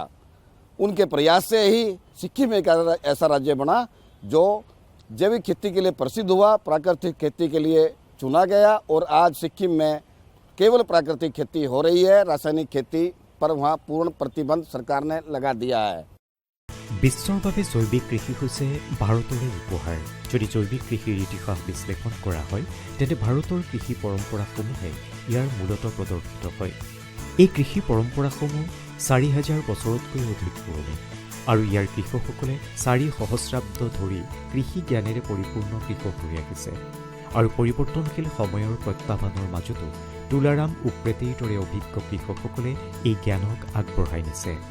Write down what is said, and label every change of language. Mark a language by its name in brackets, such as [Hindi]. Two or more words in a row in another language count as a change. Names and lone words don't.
[Hindi] उनके प्रयास से ही सिक्किम एक ऐसा राज्य बना जो जैविक खेती के लिए प्रसिद्ध हुआ, प्राकृतिक खेती के लिए चुना गया और आज सिक्किम में केवल प्राकृतिक खेती हो रही है। रासायनिक खेती पर वहाँ पूर्ण प्रतिबंध सरकार ने लगा दिया है। [Assamese] বিশ্বৰ বাবে জৈৱিক কৃষি হৈছে ভাৰতৰে উপহাৰ। যদি জৈৱিক কৃষিৰ ইতিহাস বিশ্লেষণ কৰা হয় তেন্তে ভাৰতৰ কৃষি পৰম্পৰাসমূহে ইয়াৰ মূলত প্ৰদৰ্শিত হয়। এই কৃষি পৰম্পৰাসমূহ ৪,০০০ বছৰতকৈ অধিক পুৰণি আৰু ইয়াৰ কৃষকসকলে ৪ সহস্ৰাব্দ ধৰি কৃষি জ্ঞানেৰে পৰিপূৰ্ণ কৃষক হৈ আহিছে আৰু পৰিৱৰ্তনশীল সময়ৰ প্ৰত্যাহ্বানৰ মাজতো তুলাৰাম উপ্ৰেতিৰ দৰে অভিজ্ঞ কৃষকসকলে এই জ্ঞানক আগবঢ়াই নিছে।